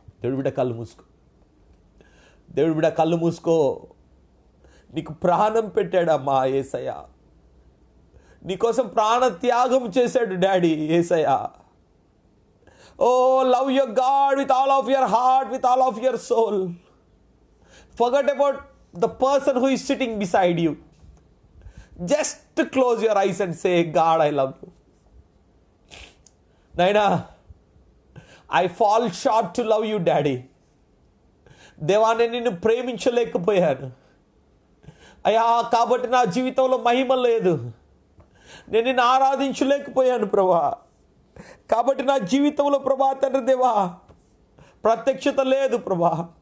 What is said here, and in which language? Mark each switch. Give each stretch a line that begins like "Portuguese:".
Telugu: దేవుడి బిడ్డ కళ్ళు మూసుకో. దేవుడి బిడ్డ కళ్ళు మూసుకో. నీకు ప్రాణం పెట్టాడమ్మా యేసయ్య. నీకోసం ప్రాణ త్యాగం చేశాడు daddy Yesayya.
English: Oh love your God with all of your heart, with all of your soul. Forget about the person who is sitting beside you. Just close your eyes and say, God, I love you. Naina, I fall short to love you, Daddy.
Telugu: దేవా, నేను నిన్ను ప్రేమించలేకపోయాను అయ్యా, కాబట్టి నా జీవితంలో మహిమ లేదు. నేను నిన్ను ఆరాధించలేకపోయాను ప్రభా, కాబట్టి నా జీవితంలో ప్రభా తండ్రి దేవా ప్రత్యక్షత లేదు ప్రభా.